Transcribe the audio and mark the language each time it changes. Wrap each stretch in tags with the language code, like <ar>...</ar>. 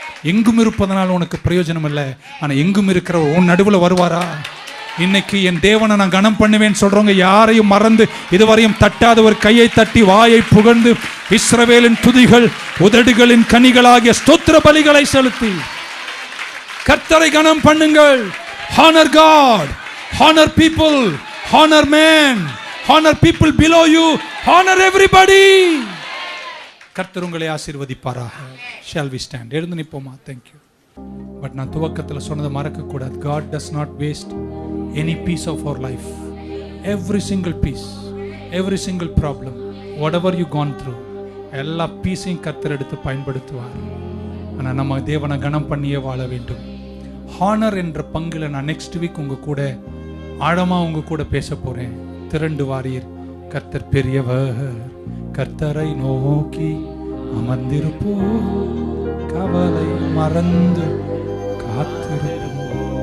<ta>எங்கும் இருப்பதனால உனக்கு பிரயோஜனம் இல்லை. ஆனால் எங்கும் இருக்கிறவர் உன் நடுவில் வருவாரா? இன்னைக்கு என் தேவனை நான் கனம் பண்ணுவேன்னு சொல்றவங்க யாரையும் மறந்து இதுவரையும் தட்டாத ஒரு கையை தட்டி வாயை புகழ்ந்து இஸ்ரவேலின் துதிகள் உதடுகளின் கனிகளாகிய ஸ்தோத்திர பலிகளை செலுத்தி கர்த்தரை கனம் பண்ணுங்கள்.</ta> <en>Honor God, honor people, honor men, honor people below you, honor everybody.</en> <ta>கர்த்தர் உங்களை ஆசீர்வதிப்பாராக.</ta> <en>Shall we stand?</en> <ta>எழுந்து நிப்போமா?</ta> <en>Thank you.</en> <ta>பட் நான் துவக்கத்தில் சொன்னதை மறக்கக்கூடாது.</ta> <en>God does not waste any piece of our life. Every single piece, every single problem, whatever you gone through,</en> <ta>எல்லா பீஸையும் கர்த்தர் எடுத்து பயன்படுத்துவார். ஆனால் நம்ம தேவனை கனம் பண்ணியே வாழ வேண்டும். ஹானர் என்ற பங்குல நான் நெக்ஸ்ட் வீக் உங்க கூட ஆழமா உங்க கூட பேச போறேன். திரண்டு வாரீர். கர்த்தர் பெரியவர், கர்த்தரை நோக்கி அமர்ந்திருப்போ, கவலை மறந்து காத்திருப்போ.</ta>